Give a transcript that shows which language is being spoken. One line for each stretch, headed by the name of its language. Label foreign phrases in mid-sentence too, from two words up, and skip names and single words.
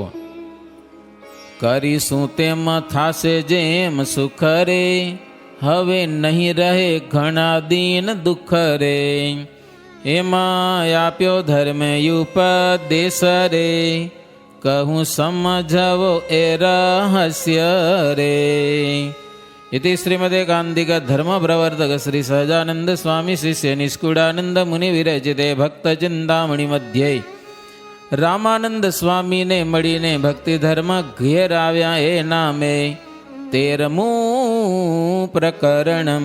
Gujarati: કરીશું તેમ થાશે જેમ સુખ રે, હવે નહીં રહે ઘણા દિન દુઃખ રે. એમાં આપ્યો ધર્મે ઉપદેશ રે, કહું સમજાવો એ રહસ્ય રે.
Sanskrit: इति श्रीमदे कांदिक धर्म प्रवर्तक श्री सहजानंद स्वामी शिष्य निष्कुड़ानंद मुनि विरचिते भक्त चिंतामणि मध्य
Gujarati: રામાનંદ સ્વામી ને મળીને ભક્તિ ધર્મ ઘેર આવ્યા એ નામે 13મું
Sanskrit: प्रकरणम.